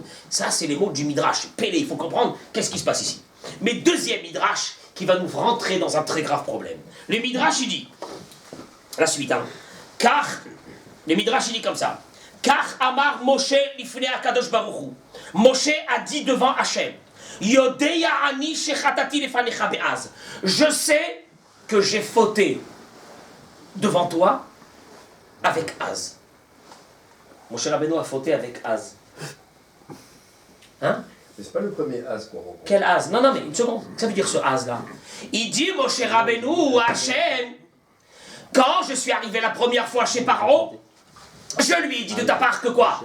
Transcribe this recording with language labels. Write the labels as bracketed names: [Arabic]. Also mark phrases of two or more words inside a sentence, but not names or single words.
[French] Ça, c'est les mots du Midrash. Pélé, il faut comprendre qu'est-ce qui se passe ici. Mais deuxième Midrash qui va nous rentrer dans un très grave problème. Le Midrash, il dit, la suite, car, le Midrash, il dit comme ça. [Hebrew] כי אמר משה לפני הקדוש ברוך הוא. [French] Moshe a dit devant Hachem, [Hebrew] יודע אני שחטאתי לפניך באז. [French] Je sais que j'ai fauté devant toi avec Az. Moshe Rabbeinu a fauté avec Az. Hein? Mais c'est pas le premier Az qu'on rencontre. Quel Az? Non, mais une seconde. Ça veut dire ce Az là. Il dit Moshe Rabbeinu à Hachem, quand je suis arrivé la première fois chez Paro, je lui ai dit de ta part que quoi?